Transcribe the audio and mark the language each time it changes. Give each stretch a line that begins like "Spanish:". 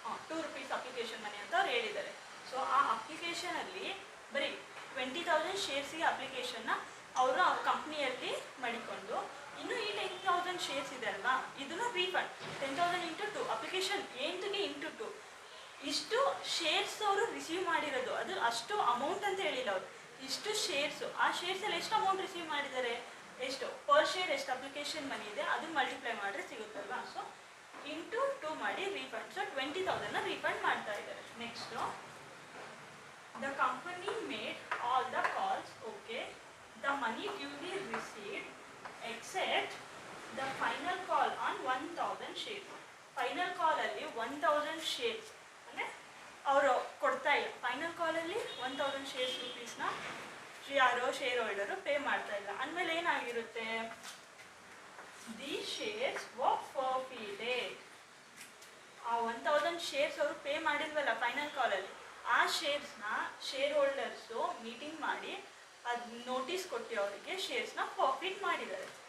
Kannada: 2 rupees application money ಅಂತ ಅವ್ರು ಹೇಳಿದ್ದಾರೆ. ಸೊ ಆ ಅಪ್ಲಿಕೇಶನಲ್ಲಿ ಬರೀ 20,000 ಶೇರ್ಸಿಗೆ ಅಪ್ಲಿಕೇಶನ್ನ ಅವರು ಆ ಕಂಪ್ನಿಯಲ್ಲಿ ಮಾಡಿಕೊಂಡು ಇನ್ನು ಈ 10,000 ಶೇರ್ಸ್ ಇದೆ ಅಲ್ವಾ, ಇದನ್ನು ರೀಫಂಡ್ 10,000 ಇಂಟು 2 ಅಪ್ಲಿಕೇಶನ್ ಎಂಟಿಗೆ ಇಂಟು 2 ಇಷ್ಟು ಶೇರ್ಸ್ ಅವರು ರಿಸೀವ್ ಮಾಡಿರೋದು. ಅದು ಅಷ್ಟು ಅಮೌಂಟ್ ಅಂತ ಹೇಳಿಲ್ಲ ಅವರು, ಇಷ್ಟು ಶೇರ್ಸು. ಆ ಶೇರ್ಸಲ್ಲಿ ಎಷ್ಟು ಅಮೌಂಟ್ ರಿಸೀವ್ ಮಾಡಿದ್ದಾರೆ? ಎಷ್ಟು ಪರ್ ಶೇರ್ ಎಷ್ಟು ಅಪ್ಲಿಕೇಶನ್ ಮನಿ ಇದೆ ಅದನ್ನು ಮಲ್ಟಿಪ್ಲೈ ಮಾಡಿದ್ರೆ ಸಿಗುತ್ತಲ್ವಾ. ಸೊ ಇಂಟು 2 ಮಾಡಿ ರೀಫಂಡ್. ಸೊ 20,000ನ ರೀಫಂಡ್ ಮಾಡ್ತಾ ಇದ್ದಾರೆ.
English: Next the company made all the calls. Okay, the money duly received except the final call on 1,000 shares.
Kannada: Final ಕಾಲಲ್ಲಿ 1,000 ಶೇರ್ಸ್ ಅಂದರೆ ಅವರು ಕೊಡ್ತಾ ಇಲ್ಲ. ಫೈನಲ್ ಕಾಲಲ್ಲಿ 1,000 ಶೇರ್ಸ್ ರೂಪೀಸ್ನ ಯಾರೋ ಶೇರ್ ಹೋಲ್ಡರು ಪೇ ಮಾಡ್ತಾ ಇಲ್ಲ ಅಂದಮೇಲೆ ಏನಾಗಿರುತ್ತೆ?
English: The shares were forfeited.
Kannada: ಆ 1,000 ಶೇರ್ಸ್ ಅವರು ಪೇ ಮಾಡಿಲ್ವಲ್ಲ ಫೈನಲ್ ಕಾಲಲ್ಲಿ, ಆ ಶೇರ್ಸ್ನ ಶೇರ್ ಹೋಲ್ಡರ್ಸು ಮೀಟಿಂಗ್ ಮಾಡಿ ಅದು ನೋಟಿಸ್ ಕೊಟ್ಟು ಅವರಿಗೆ ಶೇರ್ಸ್ನ ಫಾರ್ಫಿಟ್ ಮಾಡಿದ್ದಾರೆ.